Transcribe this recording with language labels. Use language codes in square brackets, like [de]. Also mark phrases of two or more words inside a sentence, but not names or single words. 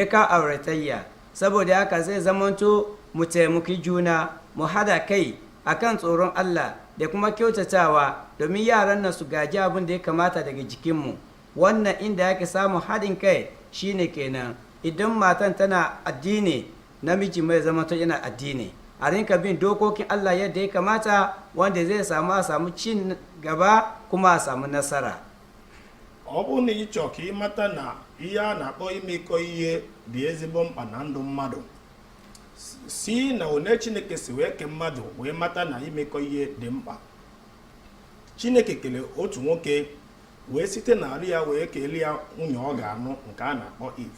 [ha] ka auratayya saboda haka zai zamanto mu taimaki juna mu hada kai akan tsoron Allah da kuma kyautatawa domin yaran nan su gaji abin da ya kamata daga jikinmu wannan inda yake samun haɗin kai shine kenan idan matan tana addini namiji mai zamanto yana addini a rinka bin dokokin Allah yadda ya kamata wanda zai samu cin gaba kuma a samu nasara [ig] ọ bụrụ na ị chọọ ka ị mata na ihe a na-akpọ imekọ ihe dị ezigbo mkpa na ndụ mmadụ si na one Chineke si wee kee mmadụ wee mata na imekọ ihe dị mkpa. Chineke kele otu nwoke wee site n'arị ya wee kelee ya nwunye ọ ga-anụ nke a na-akpọ Eve.